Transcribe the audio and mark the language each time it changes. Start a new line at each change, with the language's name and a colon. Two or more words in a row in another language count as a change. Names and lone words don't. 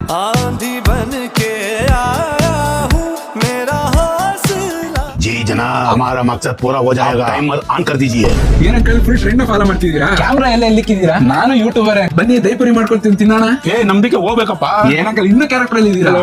Hindi: आंधी बन के आया हूँ मेरा हौसला। जी जनाब, हमारा मकसद पूरा हो जाएगा। टाइमर ऑन कर दीजिए।
Kannada: ಏನಂಕಲ್
English: full trend follow
Kannada: ಮಾಡ್ತಿದ್ದೀರಾ? ಕ್ಯಾಮ್ರಾ ಎಲ್ಲ ಎಲ್ಲಿಕ್ಕಿದ್ದೀರಾ? ನಾನು ಯೂಟ್ಯೂಬರ್. ಬನ್ನಿ ದೈಪುರಿ ಮಾಡ್ಕೊಳ್ತೀನಿ ತಿನ್ನೋಣ. ಏ ನಂಬಿಕೆ ಹೋಗ್ಬೇಕಪ್ಪ. ಏನಂಕಲ್ ಇನ್ನೂ ಕ್ಯಾರೆಕ್ಟರ್ ಅಲ್ಲಿ ಇದ್ದೀರಾ?